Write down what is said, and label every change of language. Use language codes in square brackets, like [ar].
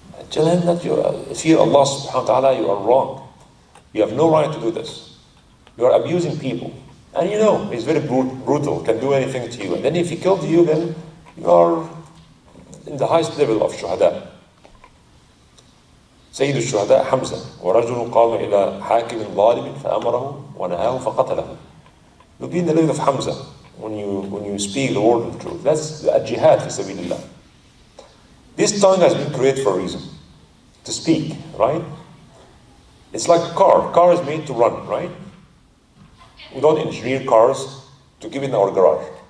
[en] Tell him that you fear Allah subhanahu wa ta'ala, you are wrong. You have no right to do this. You are abusing people. And you know, he's very brutal, can do anything to you. And then if he killed you, then you are in the highest level of shuhada. [ar] سيد الشهداء حمزة ورجل قام إلى حاكم ظالم فأمره ونهاه فقتله. [en] You'll be in the level of Hamza when you speak the word of truth. That's a jihad fi sabilillah. This tongue has been created for a reason. To speak, right? It's like a car. Car is made to run, right? We don't engineer cars to keep in our garage.